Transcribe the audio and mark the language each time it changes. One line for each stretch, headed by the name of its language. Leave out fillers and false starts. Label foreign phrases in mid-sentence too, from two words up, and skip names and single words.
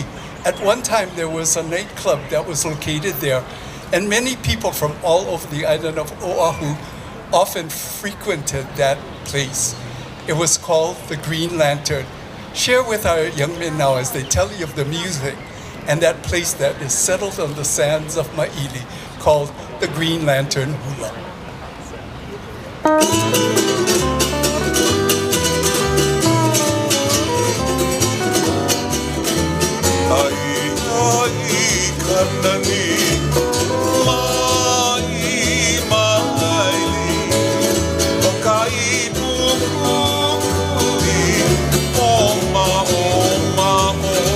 English: At one time there was a nightclub that was located there, and many people from all over the island of Oahu often frequented that place. It was called the Green Lantern. Share with our young men now as they tell you of the music and that place that is settled on the sands of Maʻili called the Green Lantern Hula.
Hawaiian: Ai, ai, kanani, mai, maili, o ka Pua Kukui, o ma, o ma, o.